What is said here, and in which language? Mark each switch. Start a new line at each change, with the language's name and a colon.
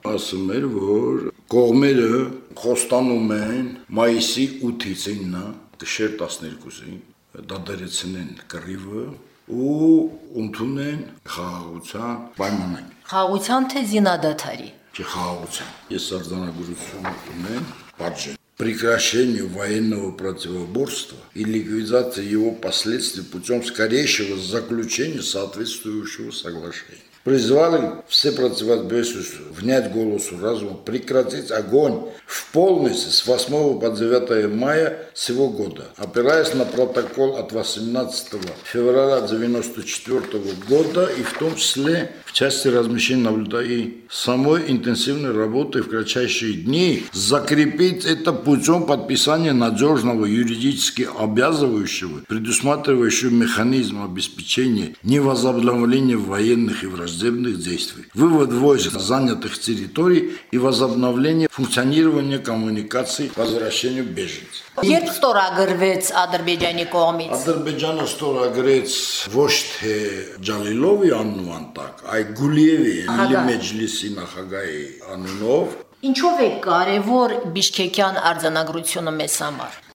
Armenian: Ասում էր, որ կողմերը խոստանում են մայիսի 8-ից 9-ը, դշեր 12-ին դադարեցնեն կռիվը ու ընդունեն խաղաղության պայմանագիր։ Խաղաղության թե զինադադարի։ Չի խաղաղության։ Ես արձանագրություն ունեմ, պատժեմ։
Russian: прекращению военного противоборства и ликвидации его последствий путем скорейшего заключения соответствующего соглашения. Призвали все противоборствующие внять голосу разума, прекратить огонь в полностью с 8 по 9 мая сего года, опираясь на протокол от 18 февраля 1994 года и в том числе в части размещения наблюдателей и самой интенсивной работы в кратчайшие дни, закрепить это путем подписания надежного юридически обязывающего, предусматривающего механизм обеспечения невозобновления военных и враждебных действий, вывод войск с занятых территорий и возобновление функционирования коммуникаций по возвращению беженцев.
Armenian: Երբ ստորագրվեց Ադրբեջանի կողմից Ադրբեջանը ստորագրեց ոչ թե Ջալիլովի անունն տակ, այլ Գուլիևի Էլի Մեջլիսի նախագահի անունով Ինչով է կարևոր Բիշկեկյան արձանագրությունը մեզ համար